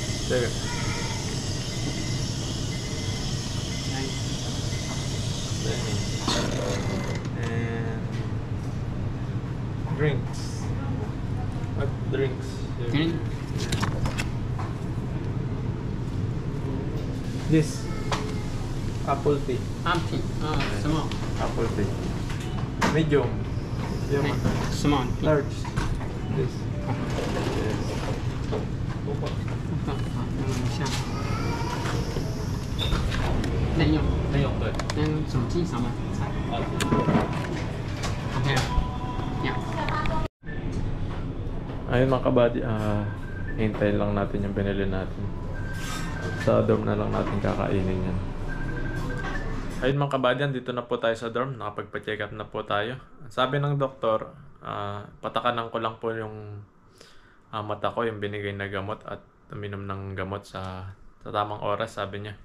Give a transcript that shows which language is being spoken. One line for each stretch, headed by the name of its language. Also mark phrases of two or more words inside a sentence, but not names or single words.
Filipino: Teka.
English: Dining. And drinks. What drinks? Drink. This apple tea. Amping. Small. Apple tea. Medium. Medium. Small. Large. This. Yes.
Filipino: Opo. Siya.
Chinese: 内用，内用对。跟手机什么菜？OK，呀。
Filipino: Ayun mga kabady, hintayin lang natin yung binili natin. Sa dorm na lang natin kakainin yan. Ayun mga kabady, dito na po tayo sa dorm. Nakapagpa-check up na po tayo. Sabi ng doktor, patakanan ko lang po yung mata ko, yung binigay na gamot at uminom ng gamot sa tamang oras, sabi niya.